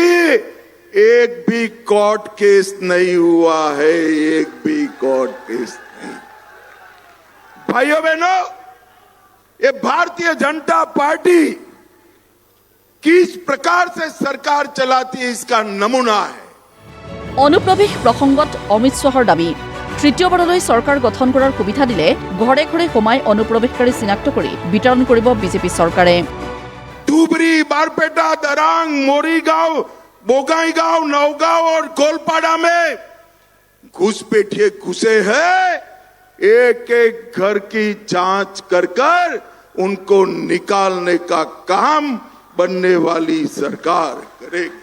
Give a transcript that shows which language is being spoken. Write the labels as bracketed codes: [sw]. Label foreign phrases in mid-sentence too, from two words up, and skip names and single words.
[hi] एक भी [en] court case [hi] नहीं हुआ है, एक भी [en] court case [hi] नहीं। भाइयों बहनों, ये भारतीय जनता पार्टी किस प्रकार से सरकार चलाती है इसका नमूना है। [as] অনুপ্ৰৱেশ প্ৰসংগত অমিত শ্বাহৰ দাবী, তৃতীয়বাৰলৈ চৰকাৰ গঠন কৰাৰ সুবিধা দিলে ঘৰে ঘৰে সোমাই অনুপ্ৰৱেশকাৰী চিনাক্ত কৰি বিতৰণ কৰিব বিজেপি চৰকাৰে। [hi] धुबरी, बारपेटा, दरांग, मोरीगांव, बोगाईगांव, नौगांव और गोलपाड़ा में घुसपैठिए घुसे हैं। एक एक घर की जांच कर उनको निकालने का काम बनने वाली सरकार करेगी।